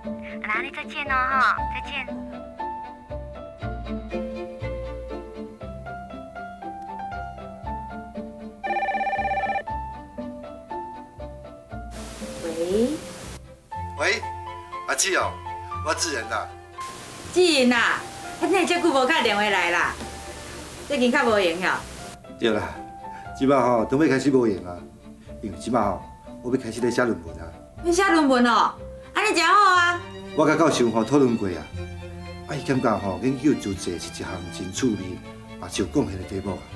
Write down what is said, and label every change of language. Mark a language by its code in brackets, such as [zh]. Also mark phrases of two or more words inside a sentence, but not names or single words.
[nan] 那安尼再见哦哈，再见。喂，喂，阿姊哦，我智仁啦。志仁啊，你遮久无打电话来啦？最近较无闲了。对啦，即摆吼都要开始无闲啊，因为即摆吼我要开始咧写论文啊。你写论文哦，安尼真好啊。我甲教授吼讨论过啊，伊感觉吼研究自济是一项真趣味也是有贡献的题目啊。